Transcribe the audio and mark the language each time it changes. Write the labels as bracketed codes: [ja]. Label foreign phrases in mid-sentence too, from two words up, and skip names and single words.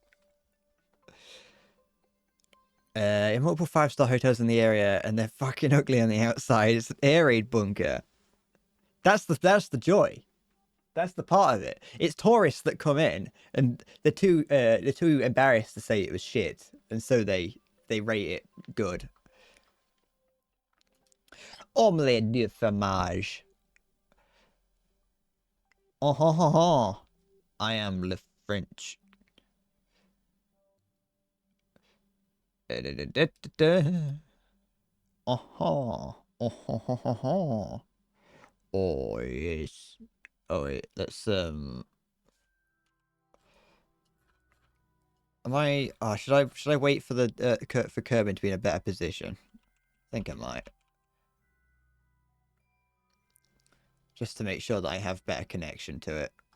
[en] In multiple 5-star hotels in the area, and they're fucking ugly on the outside. It's an air raid bunker. That's the joy. That's the part of it. It's tourists that come in, and they're too embarrassed to say it was shit, and so they rate it good. [fr] Omelette du fromage. [en] Oh ho ho ho! I am le French. Oh ho! Oh ho ho ho ho! Oh yes. Oh wait, let's Am I? Oh, should I wait for the for Kerbin to be in a better position? I think I might, just to make sure that I have better connection to it.